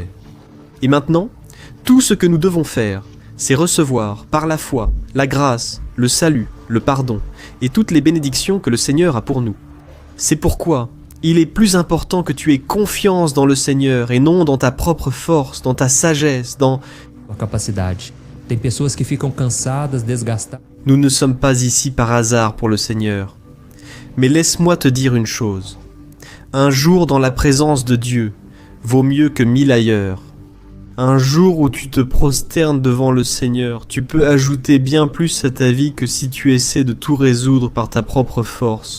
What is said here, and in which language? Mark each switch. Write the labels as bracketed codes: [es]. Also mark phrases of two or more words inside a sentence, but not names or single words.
[fr] Et maintenant, tout ce que nous devons faire, c'est recevoir, par la foi, la grâce, le salut, le pardon, et toutes les bénédictions que le Seigneur a pour nous. C'est pourquoi il est plus important que tu aies confiance dans le Seigneur et non dans ta propre force, dans ta sagesse, dans [pt] a capacidade. Tem pessoas que ficam cansadas, desgastadas. [fr] Nous ne sommes pas ici par hasard pour le Seigneur. Mais laisse-moi te dire une chose. Un jour dans la présence de Dieu vaut mieux que 1000 ailleurs. Un jour où tu te prosternes devant le Seigneur, tu peux ajouter bien plus à ta vie que si tu essaies de tout résoudre par ta propre force.